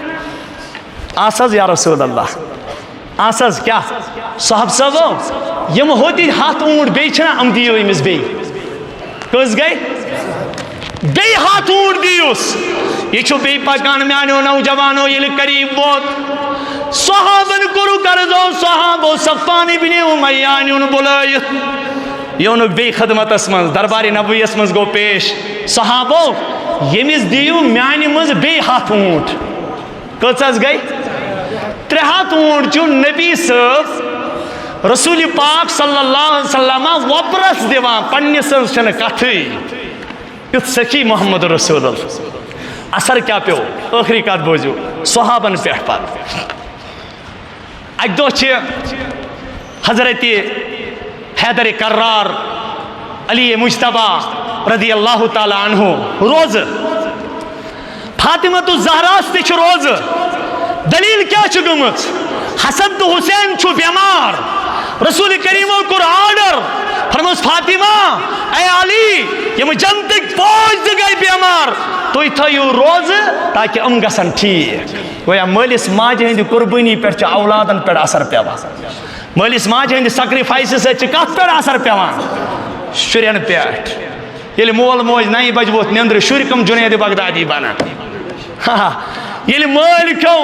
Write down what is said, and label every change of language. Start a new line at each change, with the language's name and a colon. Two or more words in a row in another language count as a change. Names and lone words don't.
Kashmiri: آس حظ یا رسول اللہ آس حظ کیا صاحب صٲبو یم ہوتی ہاتھ اونٹ بیٚیہِ چھنا ام دیو أمِس بیٚیہِ کٔژ گٔے بیٚیہِ ہاتھ اونٹ دیوس یہ چھُ بیٚیہِ پکان میانیو نوجوانو ییٚلہِ قریب ووت صحابن کوٚرُکھ عرضو صحابو صفان ابن امیہ نیون بُلٲیِتھ یونُکھ بیٚیہِ خدمتس منٛز دربارِ نبویس منٛز گوٚو پیش صحابو ییٚمِس دِیِو میانہِ منٛز بیٚیہِ ہاتھ اونٹ کٔژ حظ گٔے 3 ہتھ اونٹ چھُ نبی صٲب رسول پاک
Arabic: صلی اللہ علیہ وسلم
Kashmiri: وپرس دیوان پننس چھنہٕ کتھٕے یُتھ سخی محمد رسول اللہ اثر کیا پیو ٲخری کتھ بوٗزِو صحابن پٮ۪ٹھ پتہٕ اکہِ دۄہ چھِ حضرت حیدر کرار علی مجتبہ
Arabic: رضی اللہ تعالیٰ عنہ
Kashmiri: روزٕ فاطمۃ الزہراس تہِ چھُ روزٕ دلیل کیا چھُ گٔمٕژ حسن تو حسین چھُ بیمار رسول کریمو کوٚر آرڈر فرموس فاطمہ اے علی یم جنتٕکۍ فوج تہِ گٔے بیمار تُہۍ تھٲیِو روزٕ تاکہ یِم گژھن ٹھیٖک گویا مٲلِس ماجہِ ہٕنٛدِ قربٲنی پٮ۪ٹھ چھُ اولادن پٮ۪ٹھ اثر پیوان مٲلِس ماجہِ ہٕنٛدِ سیکرِفایسہٕ سۭتۍ چھِ کتھ پٮ۪ٹھ اثر پیوان شُرٮ۪ن پٮ۪ٹھ ییٚلہِ مول موج 9 بجہِ ووت نیٚنٛدرِ شُرۍ کٕم جُنید بغدادی بنان ییٚلہِ مٲلۍ